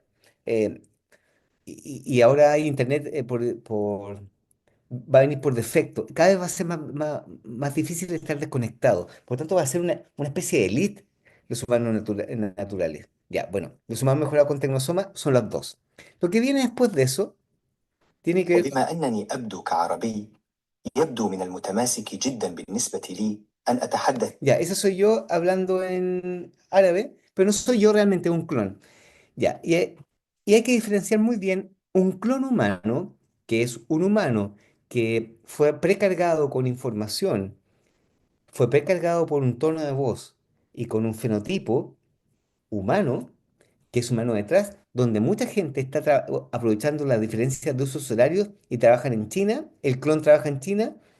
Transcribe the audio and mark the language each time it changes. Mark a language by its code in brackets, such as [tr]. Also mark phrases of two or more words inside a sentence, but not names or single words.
[es] Em, y ahora hay internet va a venir por defecto. Cada vez va a ser más difícil estar desconectado. Por lo tanto, va a ser una especie de elite los humanos naturales. Ya, bueno, los humanos mejorados con tecnosoma son las dos. Lo que viene después de eso tiene que ver. [ar] وبما أنني أبدو كعربي يبدو من المتماسك جدا بالنسبة لي أن أتحدث. [es] Ya, ese soy yo hablando en árabe, pero no soy yo realmente un clon. Ya, y hay que diferenciar muy bien un clon humano, que es un humano que fue precargado con información, fue precargado por un tono de voz y con un fenotipo humano, que es humano detrás, donde mucha gente está aprovechando las diferencias de usos horarios y trabajan en China, el clon trabaja en China,